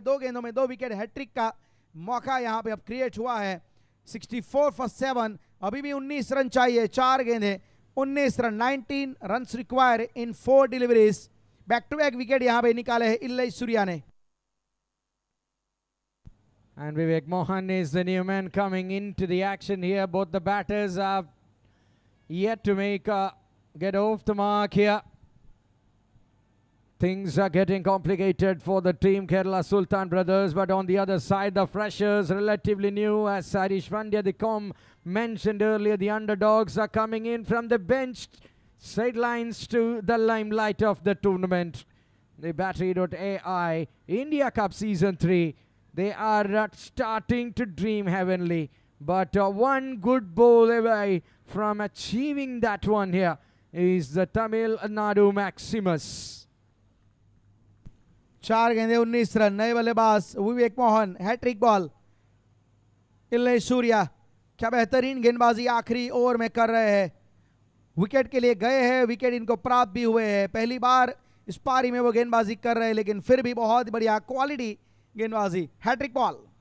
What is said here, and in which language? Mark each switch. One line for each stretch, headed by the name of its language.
Hindi: 2 गेंदों में 2 wicket, hat trick का मौका यहाँ पे अब क्रिएट हुआ है।
English: 64 for 7,
Hindi: अभी भी 19 रन चाहिए, 4 गेंदें 19 run, 19 run
English: Require in 4 deliveries.
Hindi: Back to back wicket यहाँ पे निकाले हैं इल्लई सूर्या ने।
English: And Vivek Mohan is the new man coming into the action here. Both the batters have yet to get off the mark here. Things are getting complicated for the team Kerala Sultan brothers, but on the other side the freshers relatively new, as Sarish Pandya the com mentioned earlier. The underdogs are coming in from the bench sidelines to the limelight of the tournament. The Battery.ai India Cup Season 3, they are starting to dream heavenly, but one good ball away from achieving that one here is the Tamil Nadu Maximus.
Hindi: 4 गेंदे 19 run, नए बल्लेबाज विवेक Mohan, hat trick ball. Illai Surya क्या बेहतरीन गेंदबाजी आखिरी over में कर रहे हैं, विकेट के लिए गए हैं, विकेट इनको प्राप्त भी हुए हैं। पहली बार इस पारी में वो गेंदबाजी कर रहे हैं, लेकिन फिर भी बहुत बढ़िया क्वालिटी गेंदबाजी, हैट्रिक बॉल।